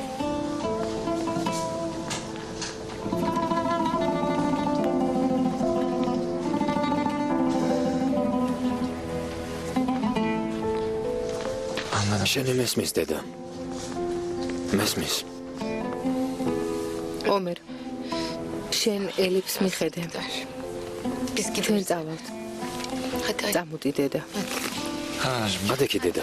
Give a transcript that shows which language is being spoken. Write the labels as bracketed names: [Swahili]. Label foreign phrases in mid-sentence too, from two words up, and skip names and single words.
[Turkish] anladım. [Georgian] შენი მესმის დედა. მესმის. ომერ, შენ ელიფს მიხედე. [Turkish] biz [Georgian] ჩვენ [Turkish] gidiyoruz. [Georgian] წავალთ. [Turkish] Hadi hadi. [Georgian] წამოდი დედა. [Turkish] Anacığım [Georgian] ადექი დედა.